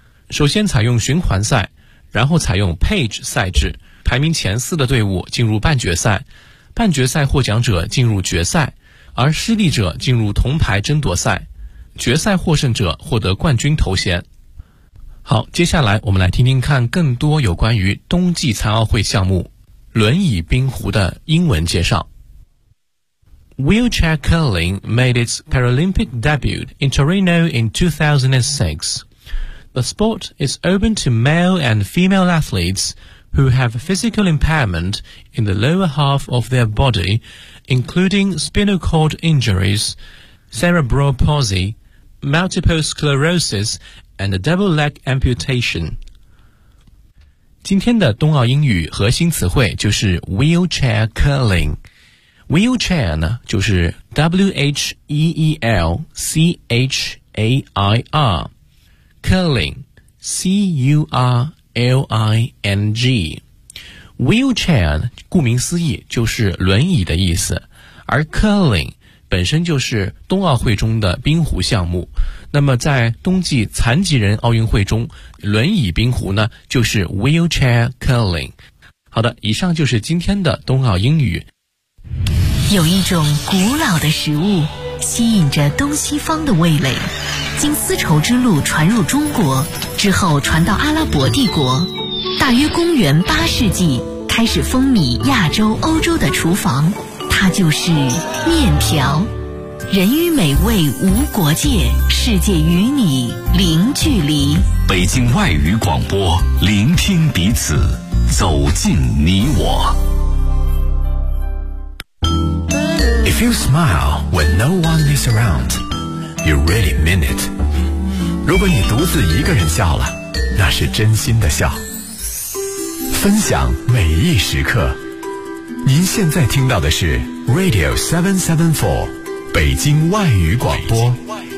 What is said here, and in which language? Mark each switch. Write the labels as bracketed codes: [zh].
[zh] 首先采用循环赛，然后采用 Page 赛制，排名前四的队伍进入半决赛，半决赛获奖者进入决赛，而失利者进入铜牌争夺赛，决赛获胜者获得冠军头衔。好，接下来我们来听听看更多有关于冬季残奥会项目轮椅冰壶的英文介绍。 [en] Wheelchair curling made its Paralympic debut in Torino in 2006. The sport is open to male and female athletes who have physical impairment in the lower half of their body,including spinal cord injuries, cerebral palsy, multiple sclerosis, and a double leg amputation. [zh] 今天的冬奥英语核心词汇就是 wheelchair curling. [en] Wheelchair 呢，就是 wheelchair. Curling, curling. [zh] Wheelchair 顾名思义就是轮椅的意思。而 curling 本身就是冬奥会中的冰壶项目，那么在冬季残疾人奥运会中，轮椅冰壶呢就是 wheelchair curling。好的，以上就是今天的冬奥英语。有一种古老的食物吸引着东西方的味蕾，经丝绸之路传入中国之后传到阿拉伯帝国，大约公元八世纪开始风靡亚洲欧洲的厨房，它就是面条。人与美味无国界，世界与你零距离。北京外语广播，聆听彼此，走进你我。 [en] If you smile when no one is around, you really mean it. [zh] 如果你独自一个人笑了，那是真心的笑。分享每一时刻，您现在听到的是 Radio 774，北京外语广播。